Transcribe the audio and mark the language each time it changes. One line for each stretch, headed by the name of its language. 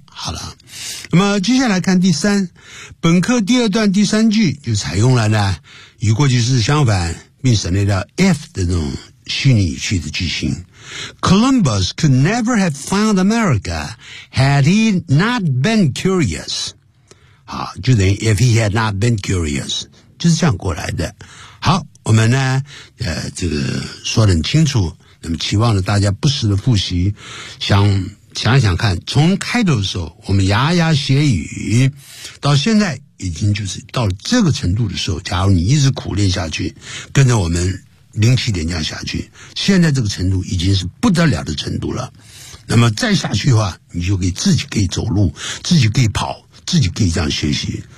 Chinese: 好了，那么接下来看第三，本课第二段第三句就采用了呢与过去式相反并省略掉 if 的这种虚拟语气的句型。
English: Columbus could never have found America had he not been curious.
Chinese: 好，就等于
English: if he had not been curious，
Chinese: 就是这样过来的。好，我们呢，这个说得很清楚。那么期望着大家不时的复习，想想看，从开头的时候我们牙牙学语，到现在已经就是到了这个程度的时候，假如你一直苦练下去，跟着我们零七点讲下去，现在这个程度已经是不得了的程度了。那么再下去的话，你就可以自己可以走路，自己可以跑，自己可以这样学习。